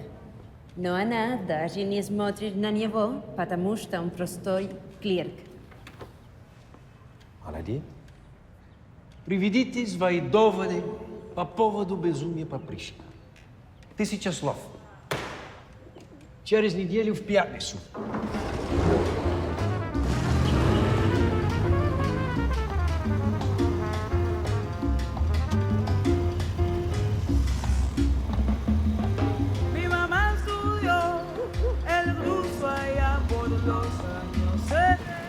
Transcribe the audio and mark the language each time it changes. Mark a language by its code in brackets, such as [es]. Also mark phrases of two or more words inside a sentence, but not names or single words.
[ru] Но она даже не смотрит на него, потому что он простой клерк. Молодец. Приведите свои доводы по поводу безумия Папришина. 1000 слов. Через неделю в пятницу. [es] Mi mamá estudió el ruso allá por los años 70.